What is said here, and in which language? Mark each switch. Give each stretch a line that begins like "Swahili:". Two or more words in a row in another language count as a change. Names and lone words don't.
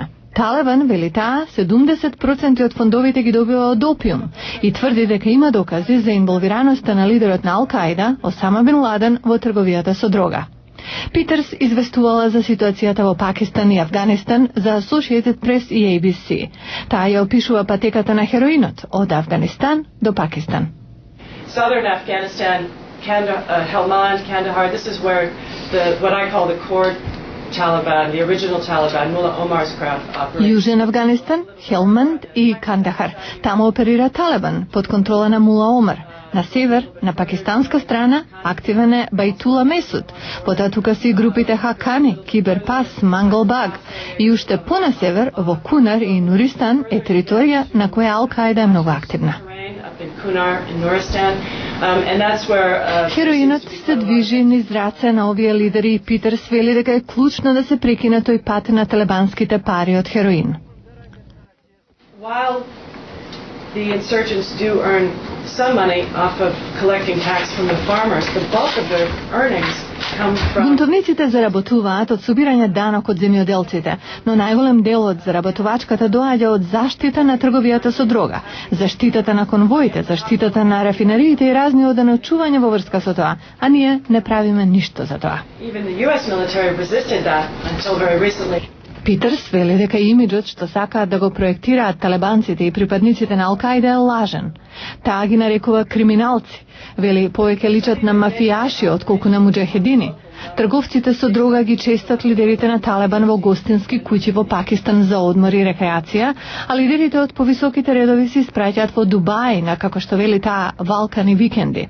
Macedonian: Талебан, вели таа, 70% од фондовите ги добива од опиум и тврди дека има докази за инволвираноста на лидерот на Ал-Каида, Осама Бин Ладен, во трговијата со дрога. Питерс известувала за ситуацијата во Пакистан и Афганистан за Associated Press и ABC. Таа ја опишува патеката на хероинот од Афганистан до Пакистан.
English: Southern Afghanistan, Helmand, Kandahar, this is where what I call the core Taliban, the original Taliban, Mullah Omar's crowd operates.
Macedonian: Јужен Афганистан, Хелманд и Кандахар. Таму оперира Талебан под контрола на Мула Омар. На север, на пакистанска страна, активен е Бајтула Месуд. Потоа тука се и групите Хакани, Киберпас, Мангалбаг. И уште по на север, во Кунар и Нуристан е територија на која Ал-Каида е многу активна. Хероинот се движи низ раце на овие лидери и Питерс вели дека е клучно да се прекине тој пат на талебанските пари од хероин.
English: While the insurgents do earn some money off of collecting tax from the farmers, the bulk of their earnings come from...
Macedonian: Бунтовниците заработуваат од собирање данок од земјоделците, но најголем дел од заработувачката доаѓа од заштита на трговијата со дрога, заштитата на конвоите, заштитата на рафинериите и разни оденочувања во врска со тоа, а ние не правиме ништо за тоа.
English: Even the US military resisted that until very recently.
Macedonian: Питерс вели дека имиджот што сакаат да го проектираат талебанците и припадниците на Ал-Каида е лажен. Таа ги нарекува криминалци. Вели повеќе личат на мафијаши отколку на муџахедини. Трговците со дрога ги честат лидерите на Талебан во гостински куќи во Пакистан за одмор и рекреација, а лидерите од повисоките редови се испраќаат во Дубај на, како што вели таа, валкани викенди.